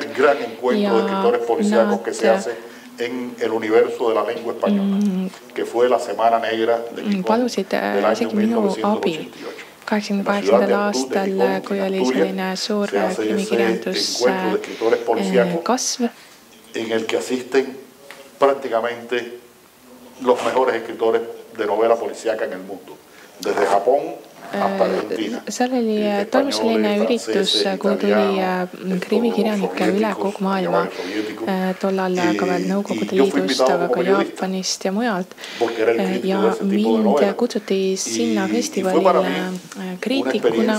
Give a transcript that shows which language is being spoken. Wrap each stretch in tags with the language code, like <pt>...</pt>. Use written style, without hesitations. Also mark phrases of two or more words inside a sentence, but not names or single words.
<et>Ja nad palusid isegi minu abi 88. aastal, kui oli selline suur krimikirjandus kasv,</et> <es>en el que asisten prácticamente los mejores escritores de novela policíaca en el mundo, desde Japón hasta Argentina.</es> <et>Seal toimus selline üritus, kuhu tuli krimikirjanikke üle kogu maailma, tollal ka veel Nõukogude Liidust, aga ka Jaapanist ja mujalt. Ja mind kutsuti sinna festivalile kriitikuna.</et>